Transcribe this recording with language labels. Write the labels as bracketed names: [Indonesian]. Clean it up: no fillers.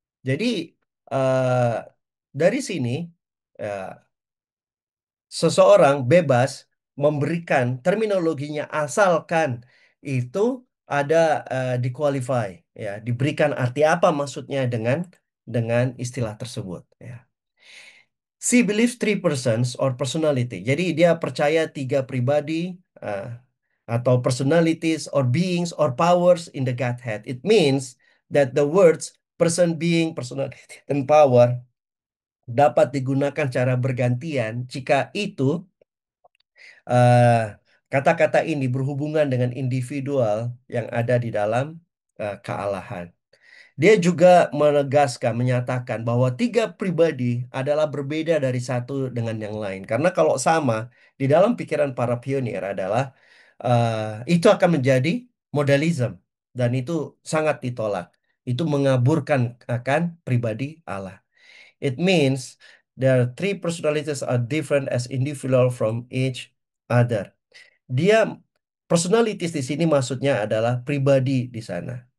[Indonesian] Jadi eh, dari sini eh, seseorang bebas memberikan terminologinya asalkan itu ada di-qualify, ya, diberikan arti apa maksudnya dengan istilah tersebut, ya. [English] She believes three persons or personality. [Indonesian] Jadi dia percaya tiga pribadi uh, atau [English] personalities or beings or powers in the Godhead. It means that the words person, being, personality, and power [Indonesian] dapat digunakan cara bergantian jika itu eh, kata-kata ini berhubungan dengan individual yang ada di dalam kealahan. Dia juga menegaskan, menyatakan bahwa tiga pribadi adalah berbeda dari satu dengan yang lain. Karena kalau sama, di dalam pikiran para pionir adalah itu akan menjadi modalism. Dan itu sangat ditolak. Itu mengaburkan akan pribadi Allah. [English] It means their three personalities are different as individual from each other. [Indonesian] Dia personalities di sini maksudnya adalah pribadi di sana.